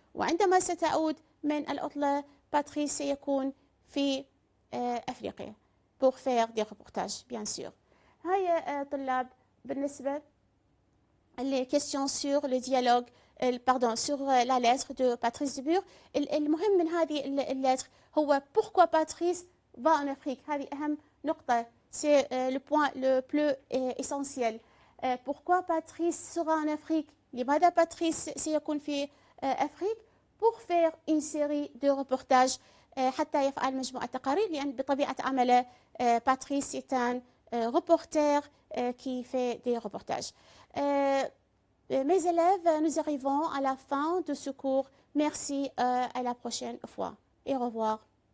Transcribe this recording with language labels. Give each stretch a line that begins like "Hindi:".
Arabic: وعندما ستعود من العطلة باتريس سيكون في أفريقيا
French: pour faire des reportages bien sûr.
Arabic: هاي طلاب بالنسبة
French: les questions sur le dialogue sur la lettre de Patrice Dubourg.
Arabic: المهم من هذه اللتر هو
French: pourquoi Patrice va en Afrique.
Arabic: هذه أهم نقطة.
French: c'est le point le plus essentiel. Pourquoi Patrice sera en Afrique.
Arabic: لماذا باتريس سيكون في أفريقيا
French: pour faire une série de reportages
Arabic: حتى يفعل مجموعة تقارير لأن بطبيعة عمله باتريس
French: est un reporter qui fait des reportages. Mes élèves, nous arrivons à la fin de ce cours. Merci, à la prochaine fois et au revoir.